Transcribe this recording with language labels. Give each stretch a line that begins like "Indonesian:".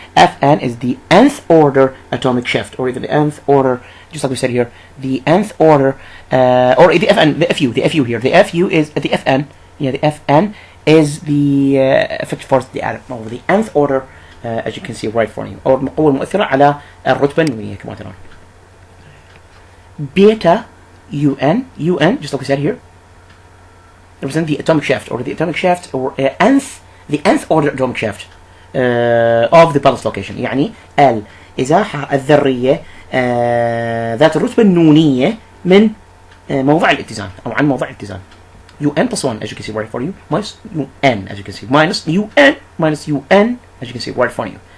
English: Fn is the nth order atomic shift, or even the nth order, just like we said here, the nth order, or the Fn, the Fu here. The Fu is the Fn. Yeah, the Fn is the effective force of the atom over the nth order, as you can see right in front of you.
Arabic: أو المؤثرة على الرتبة النونية كما ترون.
English: Beta Un, just like we said here, represent the atomic shaft or the nth order atomic shaft of the balanced location.
Arabic: يعني الإزاحة الذرية ذات الرتبة النونية من موضع الاتزان أو عن موضع الاتزان.
English: Un plus 1, as you can see right in front of you, minus Un, as you can see, minus Un, as you can see right in front of you.